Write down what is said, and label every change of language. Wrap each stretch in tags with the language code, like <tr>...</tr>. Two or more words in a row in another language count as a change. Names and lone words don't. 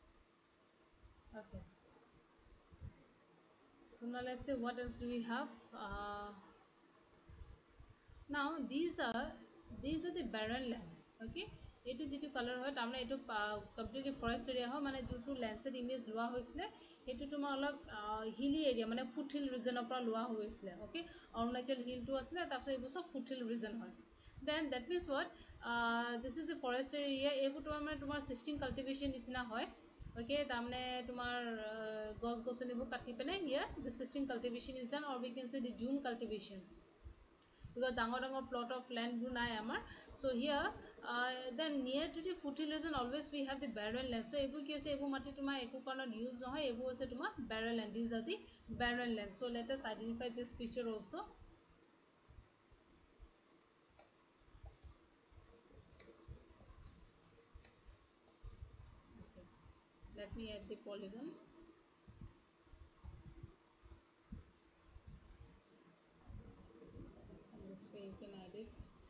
<en>Okay. So now let's say what else do we have? Now these are the barren land.</en> <as>Okay, এইটো যেটো কালাৰ হয় তাৰমানে এইটো</as> <en>completely forest area</en> <as>হয় মানে যেটো</as> <en>landscape image</en> <as>লোৱা হৈছিলে সেইটো তোমাৰ অলপ</as> <en>hilly area</en> <as>মানে</as> <en>foothill regionৰ</en> <as>পৰা লোৱা হৈছিলে ওকে অৰুণাচল হিলটো আছিলে তাৰপিছত এইবোৰ সব</as> <en>foothill region</en> <as>হয়</as> <en>then that means what this is a forest area</en> <as>এইবোৰ তোমাৰ মানে তোমাৰ</as> <en>shifting cultivation</en> <as>নিচিনা হয় ওকে তাৰমানে তোমাৰ গছ গছনিবোৰ কাটি পেনে হিয়া দি</as> <en>shifting cultivation is done or we can say the jhum cultivation because</en> <as>ডাঙৰ</as> <en>plot of land</en> <as>বোৰ নাই আমাৰ</as> <en>so here then near to the foothill region always we have the barren land so</en> <as>এইবোৰ কি আছে এইবোৰ মাটি তোমাৰ একো কাৰণত ইউজ নহয় এইবোৰ আছে তোমাৰ</as> <en>barren land these are the barren land so let us identify this feature also okay. Let me add the polygon and this way you can add it</en>